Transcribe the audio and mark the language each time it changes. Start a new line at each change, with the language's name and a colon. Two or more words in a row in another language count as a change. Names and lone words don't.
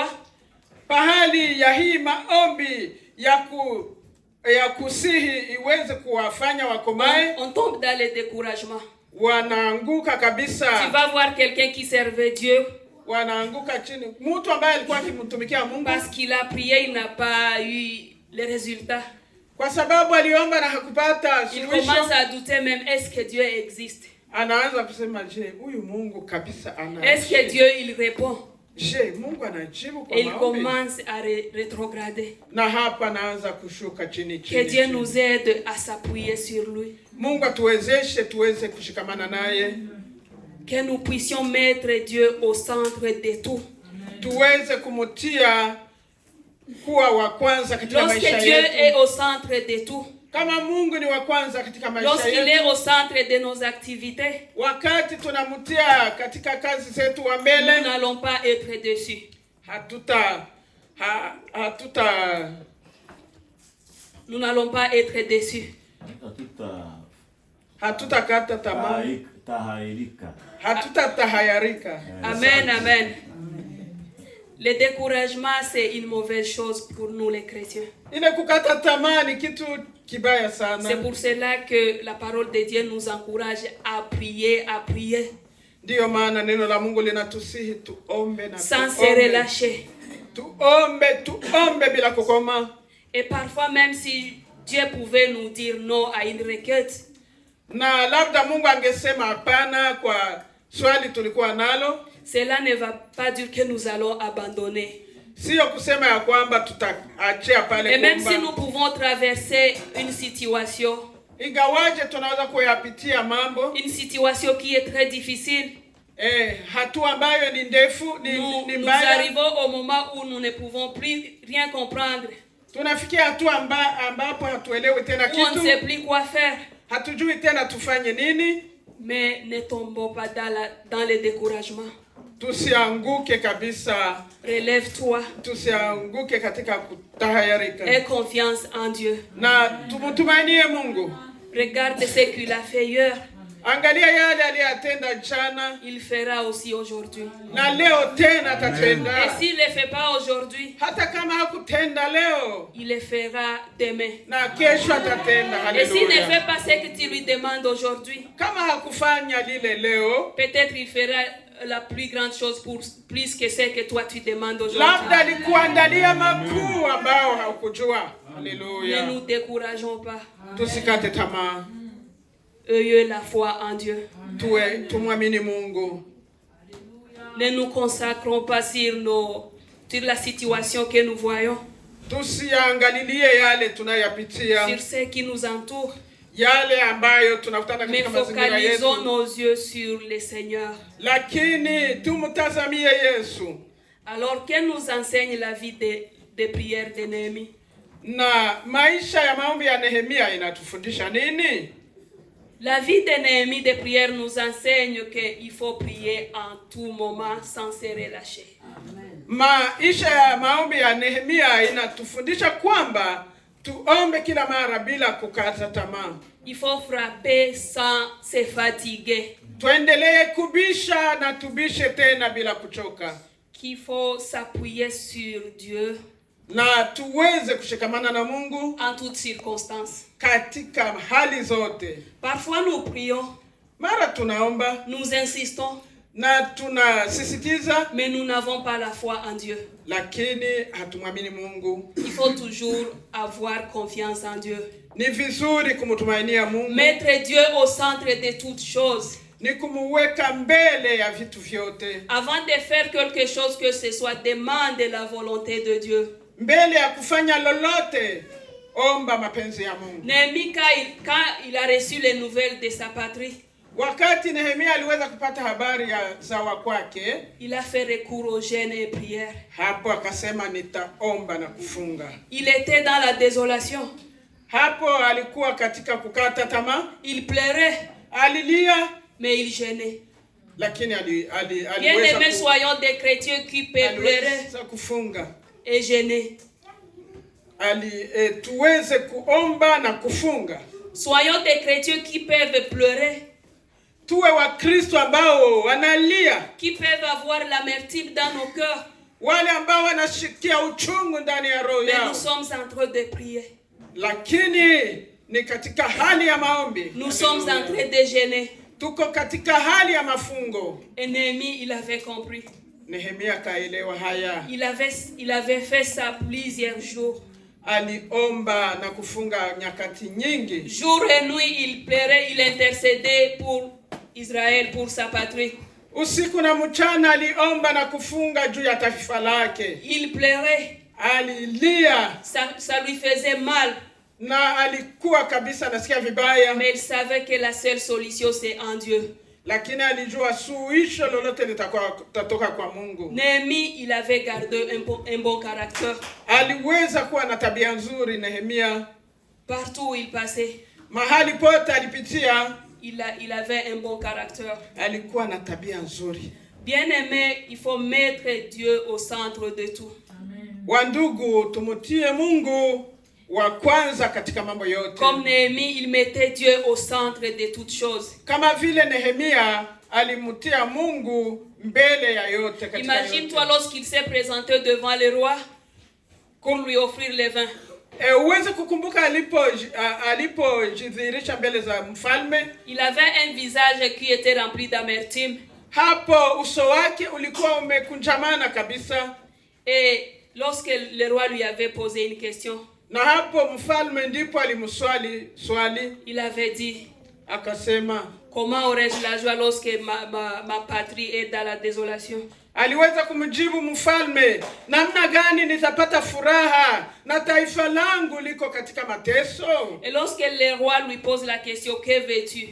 Swahili: pahali ya hii maombi ya kusihi iweze kuwafanya wakomae,
French: on tombe dans le découragement.
Swahili: Wanaanguka kabisa.
French: Tu vas voir quelqu'un qui servait Dieu,
Swahili: wanaanguka chini. Mtu ambaye alikuwa akimtumikia Mungu,
French: parce qu'il a prié, il n'a pas eu les résultats.
Swahili: Kwa sababu aliomba na hakupata suluhisho,
French: il commence à douter même, est-ce que Dieu existe?
Swahili: Anaanza kusema, je, huyu Mungu kabisa ana?
French: Est-ce que Dieu il répond?
Swahili: Je, Mungu anajibu kwa maombi?
French: Il commence à rétrograder.
Swahili: Na hapa anaanza kushuka chini.
French: Que Dieu nous aide à s'appuyer sur lui.
Swahili: Mungu atuwezeshe tuweze kushikamana naye.
French: Que nous puissions mettre Dieu au centre de tout.
Swahili: Tuweze kumutia kuwa wa kwanza katika maisha yetu.
French: Lorsque Dieu est au centre de tout,
Swahili: kama Mungu ni wa kwanza katika maisha yetu,
French: lorsqu'il est au centre de nos activités,
Swahili: wakati tunamtia katika kazi zetu wa mbele,
French: nous n'allons pas être déçus. Nous n'allons pas être déçus.
Swahili: Hatutakata tamaa. Hatutatahayarika. Amen, amen.
French: Le découragement, c'est une mauvaise chose pour nous les chrétiens.
Swahili: Ile kukata tamaa ni kitu kibaya sana.
French: C'est pour cela que la parole de Dieu nous encourage à prier, à prier.
Swahili: Ndio maana neno la Mungu linatusihi tuombe na
French: sans se relâcher.
Swahili: Tuombe bila kukoma.
French: Et parfois même si Dieu pouvait nous dire non à une requête,
Swahili: na labda Mungu angesema hapana kwa swali tulikuwa nalo,
French: cela ne va pas dire que nous allons abandonner.
Swahili: Sio kusema ya kwamba tutaachia pale.
French: Et même si nous pouvons traverser une situation,
Swahili: ingawaje tunaweza kuyapitia mambo,
French: une situation qui est très difficile,
Swahili: hatua ambayo ni ndefu,
French: nous arrivons au moment où nous ne pouvons plus rien comprendre.
Swahili: Tunafikia hatua ambapo hatuelewi tena kitu.
French: On ne sait plus quoi faire.
Swahili: Hatujui tena tufanye nini.
French: Mais ne tombons pas dans le découragement.
Swahili: Tusianguke kabisa.
French: Relève-toi.
Swahili: Tusianguke katika kutahayarika.
French: Aie confiance en Dieu.
Swahili: Na tumtumainie Mungu.
French: Regarde ce qu'il a fait hier.
Swahili: Angalia yale aliyotenda jana.
French: Il fera aussi aujourd'hui.
Swahili: Na leo tena atatenda.
French: Et s'il ne le fait pas aujourd'hui,
Swahili: hata kama hakutenda leo,
French: il le fera demain.
Swahili: Na kesho atatenda. Haleluya.
French: Et s'il ne fait pas ce que tu lui demandes aujourd'hui,
Swahili: kama hakufanya lile leo,
French: peut-être il fera la plus grande chose pour plus que ce que toi tu demandes aujourd'hui.
Swahili: Labda alikuandalia makuu ambao haukujua. Haleluya.
French: Ne nous décourageons pas.
Swahili: Tusikate tamaa.
French: Ayez la foi en Dieu.
Swahili: Tumwamini Mungu.
French: Ne nous consacrons pas sur la situation que nous voyons.
Swahili: Tusiangalilie yale tunayapitia.
French: Sur ce qui nous entoure.
Swahili: Yale ambayo tunakutana katika mazingira yetu.
French: Mais focalisons nos yeux sur le Seigneur.
Swahili: Lakini tumtazamie Yesu.
French: Alors que nous enseigne la vie de prière de Néhémie?
Swahili: Na maisha ya maombi ya Nehemia inatufundisha nini?
French: La vie de Néhémie de prière nous enseigne qu'il faut prier en tout moment sans se relâcher.
Swahili: Maisha ya maombi ya Nehemia inatufundisha kwamba tuombe kila mara bila kukata tamaa.
French: Il faut frapper sans se fatiguer.
Swahili: Tuendelee kubisha na tubishe tena bila kuchoka.
French: Qu'il faut s'appuyer sur Dieu.
Swahili: Na tuweze kushikamana na Mungu
French: en toutes circonstances.
Swahili: Katika hali zote.
French: Parfois nous prions.
Swahili: Mara tunaomba.
French: Nous insistons.
Swahili: Na tunasisitiza.
French: Mais nous n'avons pas la foi en Dieu.
Swahili: Lakini hatumwamini Mungu.
French: Il faut toujours avoir confiance en Dieu.
Swahili: Ni vizuri kumtumainia Mungu.
French: Mettre Dieu au centre de toutes choses.
Swahili: Ni kumuweka mbele ya vitu vyote.
French: Avant de faire quelque chose que ce soit, demande la volonté de Dieu.
Swahili: Mbele ya kufanya lolote, omba mapenzi ya Mungu.
French: Néhémie, quand il a reçu les nouvelles de sa patrie,
Swahili: wakati Nehemia aliweza kupata habari ya zawa kwake,
French: il a fait recours au jeûne et prière.
Swahili: Hapo akasema nitaomba na kufunga.
French: Il était dans la désolation.
Swahili: Hapo alikuwa katika kukata tamaa.
French: Il pleurait.
Swahili: Alilia.
French: Mais il gênait.
Swahili: Lakini
French: Bien-aimés, soyons des chrétiens qui peuvent pleurer
Swahili: kufunga
French: et gêner.
Swahili: Tuweze kuomba na kufunga.
French: Soyons des chrétiens qui peuvent pleurer.
Swahili: Tuwe wa Kristo ambao wanalia.
French: Qui peuvent avoir l'amertume dans nos cœurs.
Swahili: Wale ambao wanashikia uchungu ndani ya roho yao.
French: Mais nous sommes en train de prier.
Swahili: Lakini ni katika hali ya maombi.
French: Nous sommes en train de gêner.
Swahili: Tuko katika hali ya mafungo.
French: Et Néhémie, il avait compris.
Swahili: Nehemia kaelewa haya.
French: Il avait fait ça plusieurs jours.
Swahili: Aliomba na kufunga nyakati nyingi.
French: Jour et nuit, il pleurait, il intercédait pour Israël, pour sa patrie.
Swahili: Usiku na mchana aliomba na kufunga juu ya taifa lake.
French: Il pleurait.
Swahili: Alilia.
French: Ça lui faisait mal.
Swahili: Na alikuwa kabisa nasikia vibaya.
French: Mais il savait que la seule solution c'est en Dieu.
Swahili: Lakini alijua suluhisho lolote litatoka kwa Mungu.
French: Néhémie, il avait gardé un bon caractère.
Swahili: Aliweza kuwa na tabia nzuri Nehemia.
French: Partout où il passait.
Swahili: Mahali pote alipitia.
French: Il avait un bon caractère.
Swahili: Alikuwa na tabia nzuri.
French: Bien-aimé, il faut mettre Dieu au centre de tout.
Swahili: Wandugu, tumutie Mungu wa kwanza katika mambo yote.
French: Comme Néhémie, il mettait Dieu au centre de toutes choses.
Swahili: Kama vile Nehemia alimutia Mungu mbele ya yote katika
French: Imagine-toi lorsqu'il s'est présenté devant le roi pour lui offrir le vin.
Swahili: Uweze kukumbuka alipojidhihirisha mbele za mfalme.
French: Il avait un visage qui était rempli d'amertume.
Swahili: Hapo uso wake ulikuwa umekunjamana kabisa.
French: Et lorsque le roi lui avait posé une question,
Swahili: na hapo mfalme ndipo alimswali swali,
French: il avait dit,
Swahili: akasema,
French: comment aurais-je la joie lorsque ma patrie est dans la désolation?
Swahili: Aliweza kumjibu mfalme, namna gani nitapata furaha na taifa langu liko katika mateso?
French: Et lorsque le roi lui pose la question, que veux-tu?